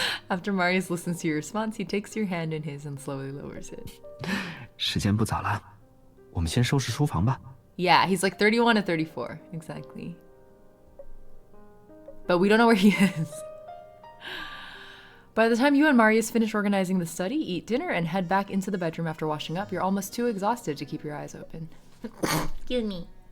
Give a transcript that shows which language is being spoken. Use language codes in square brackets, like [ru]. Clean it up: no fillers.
[en] After Marius listens to your response, he takes your hand in his and slowly lowers it. [zh] 时间不早了，我们先收拾书房吧。 [en] Yeah, he's like 31 to 34, exactly. But we don't know where he is. By the time you and Marius finish organizing the study, eat dinner, and head back into the bedroom after washing up, you're almost too exhausted to keep your eyes open. Excuse me.